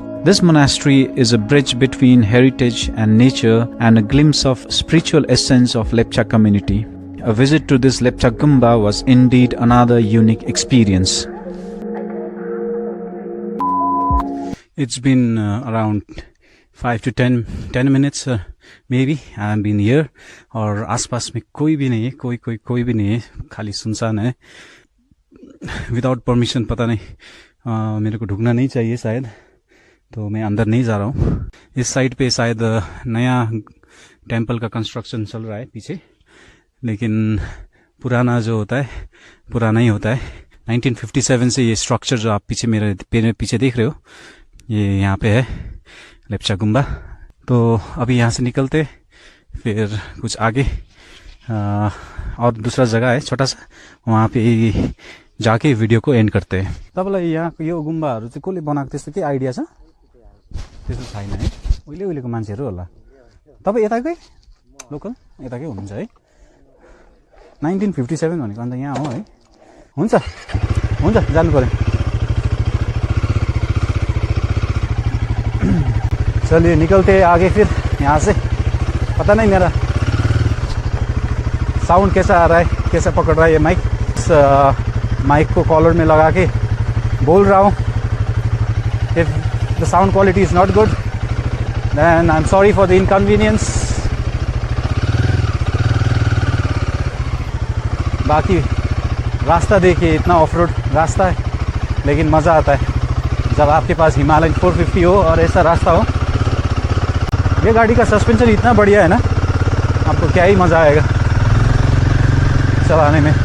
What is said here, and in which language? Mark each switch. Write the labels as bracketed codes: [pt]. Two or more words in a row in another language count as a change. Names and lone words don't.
[en] This monastery is a bridge between heritage and nature and a glimpse of spiritual essence of Lepcha community. A visit to this Lepcha Gumba was indeed another unique experience. It's been around 5 to 10 minutes maybe I've been here, [hi] और आसपास में कोई भी नहीं है, कोई भी नहीं है, खाली सुनसान है। [en] without permission, [hi] पता नहीं मेरे को ढुकना नहीं चाहिए शायद, तो मैं अंदर नहीं जा रहा हूँ। इस साइड पे शायद नया टेम्पल का कंस्ट्रक्शन चल रहा है पीछे, लेकिन पुराना जो होता है पुराना ही होता है। 1957 से ये स्ट्रक्चर जो आप पीछे मेरे पीछे देख रहे हो, ये यहाँ पे है लेप्चा गुम्बा। तो अभी यहाँ से निकलते फिर कुछ आगे और दूसरा जगह है छोटा सा, वहाँ पे जाके भिडियो को एन्ड करते हैं। [ne] तपाईँलाई यहाँको यो गुम्बाहरू चाहिँ कसले बनाएको त्यस्तो के आइडिया छ? त्यस्तो छैन है, उहिले उहिलेको मान्छेहरू होला। तपाईँ यताकै लोकल यताकै हुनुहुन्छ है? 1957 भनेको अन्त यहाँ हो है? हुन्छ हुन्छ, जानु पर्यो। [hi] चलिए निकलते आगे फिर यहाँ से। पता नहीं मेरा साउंड कैसा आ रहा है, कैसा पकड़ रहा है ये माइक। इस माइक को कॉलर में लगा के बोल रहा हूँ। [en] If the sound quality is not good then I am sorry for the inconvenience. [hi] बाकी रास्ता देखिए, इतना [en] off road [hi] रास्ता है, लेकिन मज़ा आता है जब आपके पास हिमालयन 450 हो और ऐसा रास्ता हो। ये गाड़ी का सस्पेंशन इतना बढ़िया है ना, आपको क्या ही मज़ा आएगा चलाने में।